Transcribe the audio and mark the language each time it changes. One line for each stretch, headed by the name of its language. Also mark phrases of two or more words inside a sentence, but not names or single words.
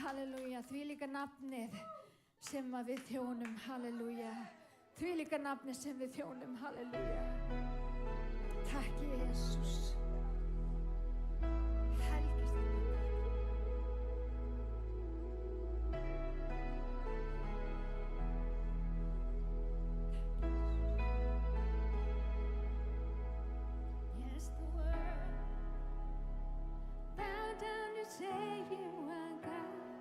Icelandic: Halleluja, því líka nafnið sem að við þjónum, halleluja. Því líka nafnið sem við þjónum, halleluja. Takk Jesús. Helgist þér nafnið.
English: Yes, the world bow down to say you are God.